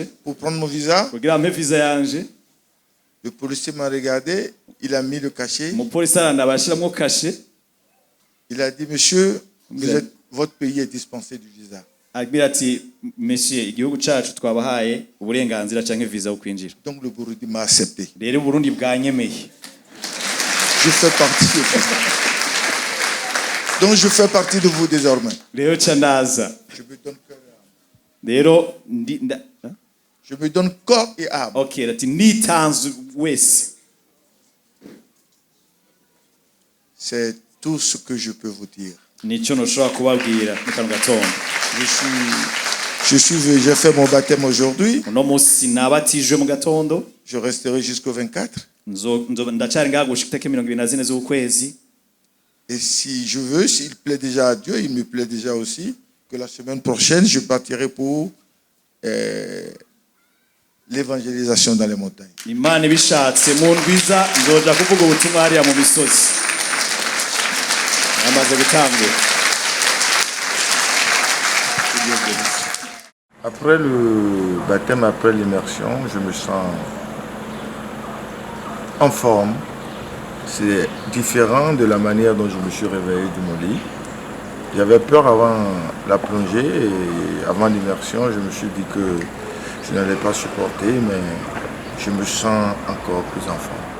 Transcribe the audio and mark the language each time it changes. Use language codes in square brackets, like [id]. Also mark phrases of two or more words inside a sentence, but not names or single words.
[fr] pour prendre mon visa. [rn] kugira mpe visa yanje. [fr] Le policier m'a regardé, il a mis le cachet. [rn] Umupolisi arandabashiramwo kashe, [fr] Il a dit, monsieur, votre pays est dispensé du visa. [rn] agira ati monsieur, igihugu cyacu twabahaye uburenganzira canke visa yo kwinjira. [fr] Donc le Burundi m'a accepté. [rn] Rero Burundi bwanyemeye. [fr] Je fais partie de vous. Donc je fais partie de vous désormais. [rn] Rero ca ndaza. [fr] Je me donne cœur et âme. [rn] Rero [fr] Je me donne corps et âme. [rn] okay, ati nitanze wese. [fr] C'est tout ce que je peux vous dire. [rn] Nico noshobora kubabwira mu kanwa gatondo. [fr] J'ai fait mon baptême aujourd'hui. [rn] Uno munsi nabatijwe mu gatondo, [fr] Je resterai jusqu'au 24. [rn] ndacari ngaha gushika itariki 24 z'ukwezi. [fr] Et si je veux, s'il plaît déjà à Dieu, il me plaît déjà aussi, que la semaine prochaine, je partirai pour l'évangélisation dans les montagnes. [rn] Imana ibishatse mu ndwiza nzoja kuvuga ubutumwa hariya mu misozi. Amaze gutangura. [fr] Après le baptême, après l'immersion, je me sens en forme. C'est différent de la manière dont je me suis réveillé de mon lit. J'avais peur avant la plongée et avant l'immersion, je me suis dit que je n'allais pas supporter, mais je me sens encore plus en forme.